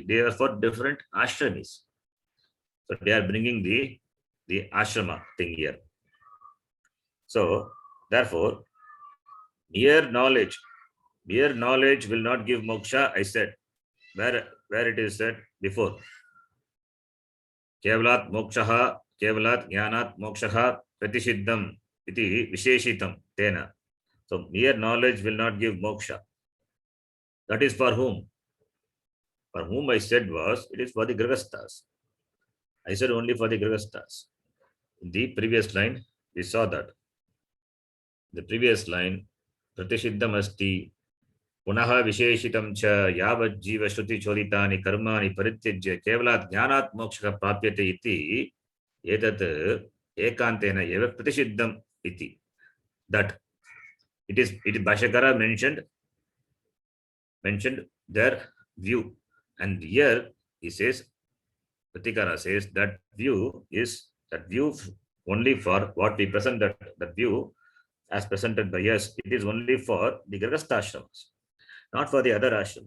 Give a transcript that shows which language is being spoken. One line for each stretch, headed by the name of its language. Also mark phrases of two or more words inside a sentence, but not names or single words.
English: They are for different ashramis. So they are bringing the ashrama thing here. So therefore, mere knowledge will not give moksha, I said, where it is said before.
Sanskrit: केवलात् मोक्षः, केवलात् ज्ञानात् मोक्षः प्रतिषिद्धम् इति विशेषितं तेन.
English: So mere knowledge will not give moksha. That is for whom? For whom I said was, it is for the grihasthas. I said only for the grihasthas. In the previous line, we saw that. The previous line,
Sanskrit: प्रतिषिद्धम् अस्ति पुनः विशेषितं च यावत् जीव श्रुति चोदितानि कर्माणि परित्यज्य केवलात् ज्ञानात् मोक्षः प्राप्यते इति एतत् एकान्तेन एव प्रतिषिद्धम् इति.
English: That it is Bhashyakara mentioned their view, and here he says, Vritikara says that view only for what we present, that view as presented by us, it is only for the
Sanskrit: गृहस्थ आश्रमाः,
English: not for the other ashrama.